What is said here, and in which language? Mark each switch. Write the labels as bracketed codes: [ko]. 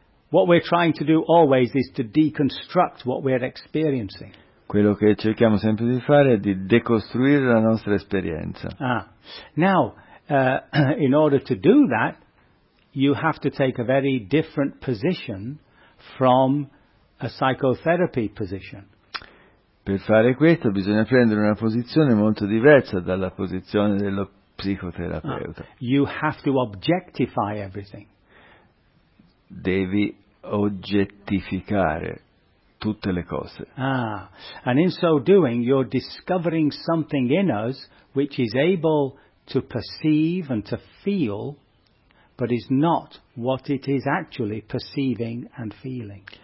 [en] What we're trying to do always is to deconstruct what we're experiencing. [it] Quello che cerchiamo sempre di fare è di decostruire la nostra esperienza. [en] Now, in order to do that, you have to take a very different position from a psychotherapy position. [it] Per fare questo bisogna prendere una posizione molto diversa dalla posizione dello psicoterapeuta. Ah, [en] you have to objectify everything. [it] Devi oggettificare tutte le cose. [en] Ah, and in so doing you're discovering something in us which is able to perceive and to feel, but is not what it is actually perceiving and feeling.